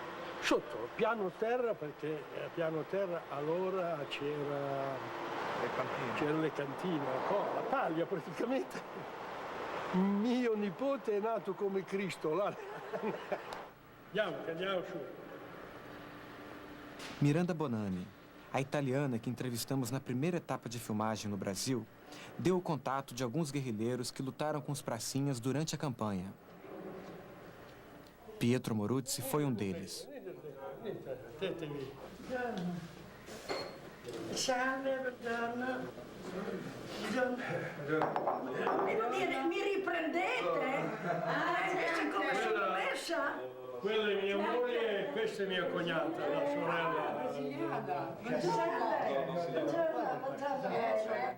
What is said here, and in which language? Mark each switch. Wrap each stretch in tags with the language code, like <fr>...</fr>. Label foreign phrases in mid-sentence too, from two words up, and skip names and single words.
<it>Sotto, piano terra, perché a piano terra allora c'era le cantine, la paglia praticamente. Mio nipote è nato come Cristo. Là. Andiamo su.</it> <pt>Miranda Bonanni, a italiana que entrevistamos na primeira etapa de filmagem no Brasil, deu o contato de alguns guerrilheiros que lutaram com os pracinhas durante a campanha. Pietro Moruzzi foi um deles.</pt> <it>Mi riprendete? Come sono messa? Quella è mia moglie e questa è mia cognata, la sorella.</it>